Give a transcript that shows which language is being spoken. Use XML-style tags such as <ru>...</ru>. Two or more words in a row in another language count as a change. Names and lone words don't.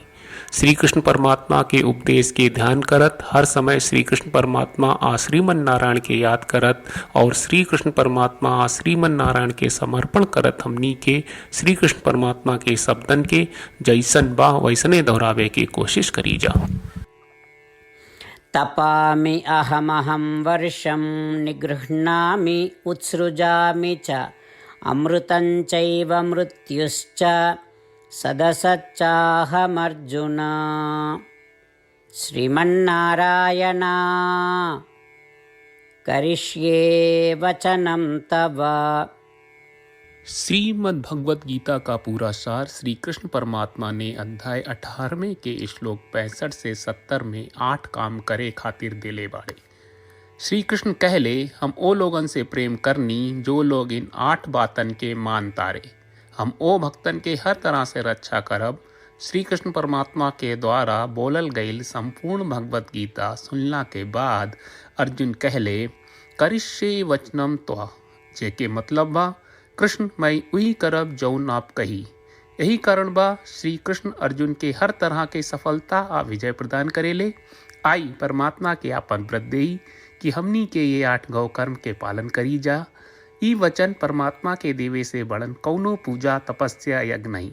<bho>श्री कृष्ण परमात्मा के उपदेश के ध्यान करत हर समय श्री कृष्ण परमात्मा आ श्रीमन नारायण के याद करत और श्री कृष्ण परमात्मा आ श्रीमन नारायण के समर्पण करत हमनी के श्री कृष्ण परमात्मा के शब्दन के जैसन बा वैसने दोहरावे के कोशिश करी जा।</bho> <sa>तपामि अहम वर्षं निगृह्णामि उत्सृजामि च अमृतं चैव मृत्युश्च सदसच्चाहमर्जुन। श्रीमन्नारायण करिष्ये वचनं तव।</sa> <bho>श्रीमद् भगवत गीता का पूरा सार श्री कृष्ण परमात्मा ने अध्याय 18वें के श्लोक 65 से 70 में 8 काम करे खातिर दिले बाड़े। श्री कृष्ण कहले, हम ओ लोगन से प्रेम करनी जो लोग इन 8 बातन के मान तारे, हम ओ भक्तन के हर तरह से रक्षा करब। श्री कृष्ण परमात्मा के द्वारा बोलल गईल संपूर्ण भगवत गीता सुनला के बाद अर्जुन कहले,</bho> <sa>करिष्ये वचनम त्वा,</sa> <bho>जेके मतलब बा कृष्ण मैं उही करब जौन आप कही। यही कारण बा श्री कृष्ण अर्जुन के हर तरह के सफलता आ विजय प्रदान करेले। आई परमात्मा के आपन व्रत देई कि हमनी के ये 8 गौ कर्म के पालन करी जा। ई वचन परमात्मा के देवे से बड़न कौनो पूजा तपस्या यज्ञ नहीं।</bho>